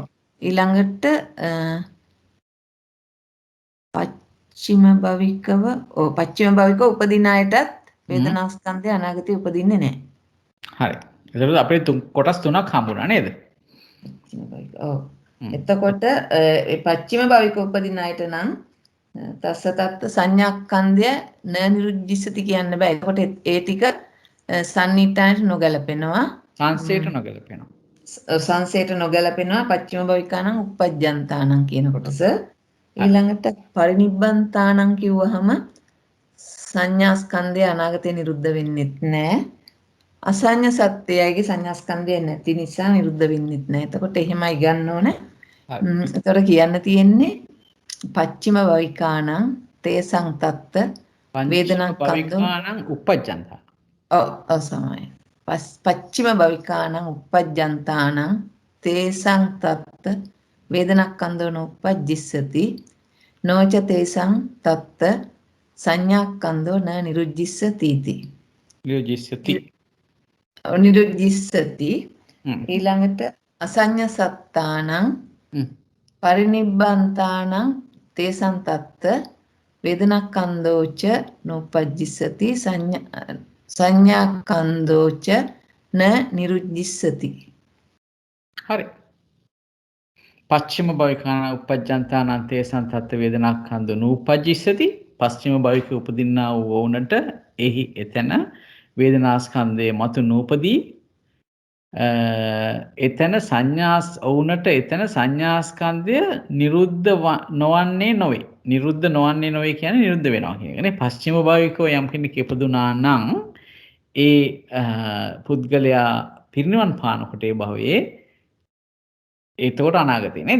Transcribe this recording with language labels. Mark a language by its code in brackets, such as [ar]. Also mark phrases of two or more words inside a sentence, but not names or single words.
[si] ඊළඟට පච්චිම භවිකව උපදින අයටත් වේදනාස්කන්ධය අනාගතේ උපදින්නේ නැහැ. හරි. එතකොට අපේ කොටස් තුනක් හම්බුණා නේද? ඔව්. එතකොට ඒ පච්චිම භවික උපදින අයට නම් [pi] තස්ස තත්ත [si] සංඥාස්කන්ධය [pi] න නිරුද්ධිස්සති [si] කියන්න බෑ. එතකොට ඒ ටික සම්නිටායට නොගැලපෙනවා. සංසයට නොගැලපෙනවා. සංසයට නොගැලපෙනවා. [pi] පච්චිම භවිකානම් උපජ්ජන්තානම් [si] කියන කොටස. ඊළඟට පරිනිබ්බන්තානම් කිව්වහම සංඥාස්කන්ධය අනාගතේ නිරුද්ධ වෙන්නෙත් නැහැ. අසඤ්ඤ සත්‍යයගේ සංඥාස්කන්ධය නැති නිසා නිරුද්ධ වෙන්නෙත් නැහැ. එතකොට එහෙමයි ගන්න ඕනේ. එතකොට කියන්න තියෙන්නේ [pi] පච්චිම භවිකානම් තේසං තත්ත වේදනාස්කන්ධෝ උපජ්ජන්තා. [si] ඔව් සමයි. [pi] පච්චිම භවිකානම් උපජ්ජන්තානම් තේසං තත්ත වේදනාස්කන්ධෝ නෝපජ්ජිස්සති නොච තේසං තත්ත සංඥාස්කන්ධෝ න නිරුද්ධිස්සති. නිරුද්ධිස්සති. ඊළඟට අසඤ්ඤ සත්තානං පරිනිබ්බන්තානං තේසං තත්ත වේදනක්ඛන්தோච නෝපජ්ජිස්සති සංඥාක්ඛන්தோච න නිරුජ්ජිස්සති. හරි. පච්චිම භවිකාන උපජ්ජන්තානං තේසං තත්ත වේදනාඛන්‍ද නූපජ්ජිස්සති. [si] පස්චිම භවික උපදින්නා වූ වුණට එහි එතන වේදනාස්කන්ධයේ මතු නූපදී එතන සංඥාස් වුණට එතන සංඥාස්කන්ධය නිරුද්ධ නොවන්නේ නොවේ. නිරුද්ධ නොවන්නේ නොවේ කියන්නේ නිරුද්ධ වෙනවා කියන එකනේ. පස්චිම භවිකව යම් කෙනෙක් ඉපදුනා නම් ඒ පුද්ගලයා පිරිනිවන් පානකොට ඒ භවයේ එතකොට අනාගතේ නේද?